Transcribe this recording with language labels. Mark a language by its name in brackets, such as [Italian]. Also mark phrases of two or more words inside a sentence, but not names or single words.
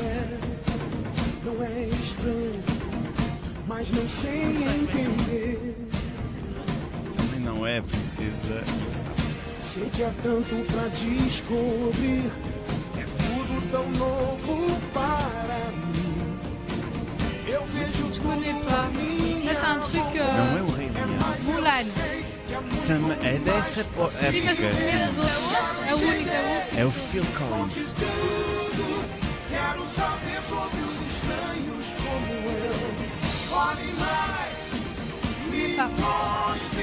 [Portuguese] Não é estranho, mas não sei entender. Também não é a princesa. Sei que há tanto pra descobrir. É tudo tão novo para mim. Eu vejo tudo a [French] Ça, c'est un truc. [Portuguese] Não é o Rei Leão. Mulan. É dessa Sim, mas não época. conheço os outros. É o único, é o último. É o Phil Collins. Quero saber sobre os estranhos como eu. Fale mais, me mostre.